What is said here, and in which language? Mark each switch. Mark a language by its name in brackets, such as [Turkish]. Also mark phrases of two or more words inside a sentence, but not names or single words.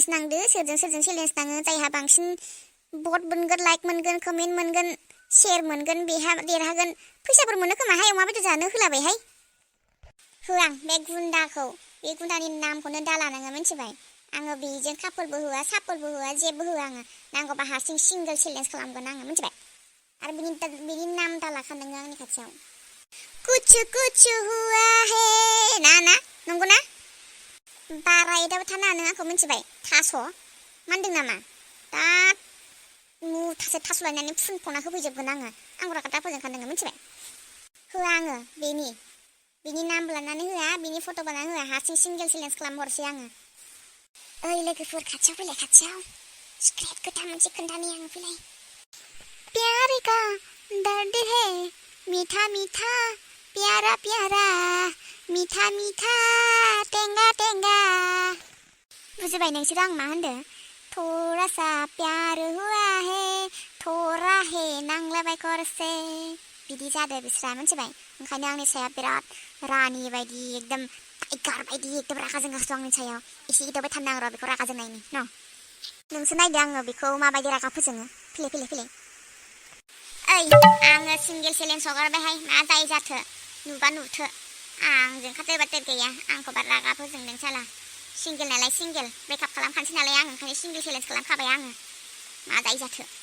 [Bodo] नांदो सोरजों चेलेन्ज नाङो जायहा बांसिन भट मोनगोन लाइक मोनगोन कमेन्ट मोनगोन शेयार मोनगोन बेहा देरहागोन फैसाफोर मोनो खोमाहाय अमा बेदर जानो होलाबायहाय होआं बे गुन्दानि नामखौनो दाला नोङो मिथिबाय आङो बेजों कापोलबो होआ सापोलबो होआ जेबो होआ आङो नांगौबा हारसिं [English] single challenge [Bodo] खालामगोन आङो मिथिबाय आरो बिनि नाम दालाखा नोङो आंनि खाथियाव [Hindi] कुछ हुआ है ना [Bodo] नंगौ ना बारा एदाबो थानो नों आंखौ मिथिबाय थास' मानदों नामा दा मुथासे थास' लायनानै फुनफ'ना होफैजोबगोन आङो आंगुरा खोथा फोजोंखान नोङो मिथिबाय होआ आङो बेनि नाम लानानै होआ बेनि फट' बानानै होआ हारसिं [English] single challenge [Bodo] खालामहरसै आङो ओइ लोगोफोर खाथियाव फैलाय खाथियाव सिक्रेट खोथा मोनसे खोन्थानि आङो फैलाय [Hindi] प्यार का दर्द है मीठा मीठा प्यारा प्यारा मीठा मीठा [Bodo] टेंगा बुजिबाय नोंसोर आं मा होनदों [Hindi] थोड़ा सा प्यार हुआ है थोड़ा है [Bodo] नांलाबाय खरसे बिदि जादों बिस्रा मिथिबाय ओंखायनो आंनि सायाव बिराद रानि बायदि एकदम टाइगार बायदि एकदम रागा जोंगासिनो आंनि सायाव एसे एदावबाय थानो आं र' बेखौ रागा जोंनायनि न नोंसो नायदो आङो बेखौ माबायदि रागा फोजोङो फैलाय ओइ आङो [English] single challenge [Bodo] हगारबायहाय मा जायो जाथो नुबा नुथो आंजों खाथेर बाथेर गैया आंखौ बारा रागा फोजोंदों साला सिंगल नालाय सिंगल ब्रेकआप खालामखानोसै नालाय आं ओंखायनो [English] single challenge [Bodo] खालामखाबाय आङो मा जायो जाथो